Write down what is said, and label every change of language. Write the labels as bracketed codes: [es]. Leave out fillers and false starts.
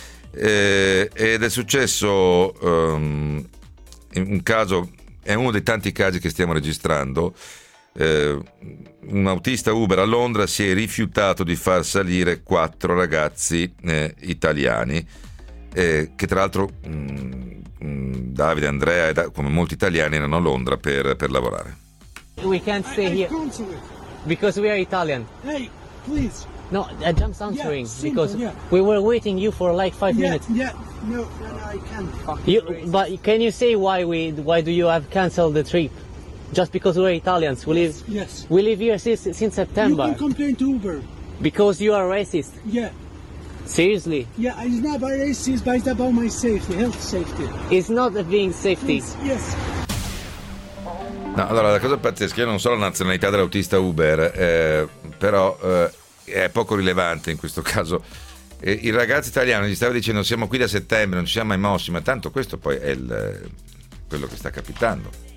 [it] Ed è successo un caso, è uno dei tanti casi che stiamo registrando. Un autista Uber a Londra si è rifiutato di far salire quattro ragazzi italiani, che tra l'altro Davide, Andrea, come molti italiani, erano a Londra per lavorare. [en] We can't stay here because we are Italian. Hey, please. No, Adam's answering, yeah, because we were waiting you for like five minutes. Yeah, no, I can't. But can you say why do you have cancelled the trip? Just because we're Italians, we live here since September. You can complain to Uber. Because you are racist. Yeah. Seriously? Yeah, it's not about racist, but it's about my safety, health safety. It's not being safety. Yes. [it] No, allora, la cosa pazzesca, io non so la nazionalità dell'autista Uber, però è poco rilevante in questo caso. Il ragazzo italiano gli stava dicendo: siamo qui da settembre, non ci siamo mai mossi, ma tanto questo poi è quello che sta capitando.